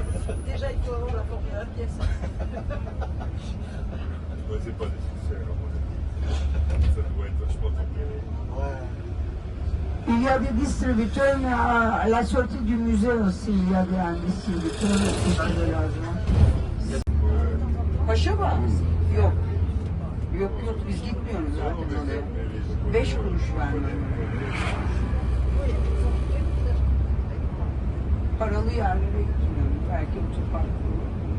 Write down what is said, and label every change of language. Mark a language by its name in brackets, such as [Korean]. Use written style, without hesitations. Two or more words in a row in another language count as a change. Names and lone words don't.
[French] Déjà, il faut avoir la forme de la pièce. Ouais, c'est pas nécessaire, à mon avis. Ça doit être vachement tempéré. Ouais. Il y a des distributeurs, mais à la sortie du musée aussi, il y a un distributeur qui fait de l'argent. [Turkish] Paşa mı? Yok. Yok yok biz gitmiyoruz zaten oraya. 5 kuruş vermiyorum. Paralı yerlere gitmiyorum. Belki otopark olur.